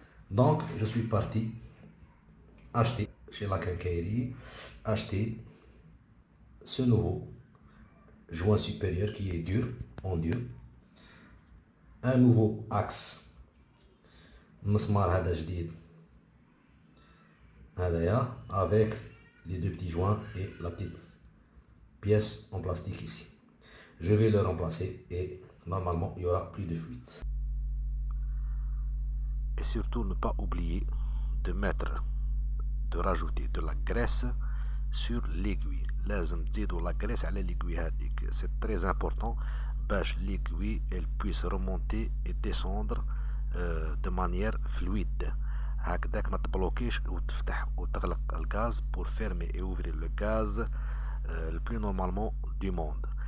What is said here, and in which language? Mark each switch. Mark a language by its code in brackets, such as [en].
[fr] Donc je suis parti acheter chez la quincaillerie, acheter ce nouveau joint supérieur qui est dur, en dur, un nouveau axe [ar] مسمار هذا جديد هذايا [fr] avec les deux petits joints et la petite pièce en plastique ici. Je vais le remplacer et normalement il n'y aura plus de fuite. Et surtout ne pas oublier de rajouter de la graisse sur l'aiguille. [ar] لازم تزيدوا la graisse على l'aiguille هذيك. [fr] C'est très important باش l'aiguille elle puisse remonter et descendre de manière fluide. [ar] هكذاك ما تبلوكيش وتفتح وتغلق الغاز [fr] pour fermer et ouvrir le gaz le plus normalement du monde.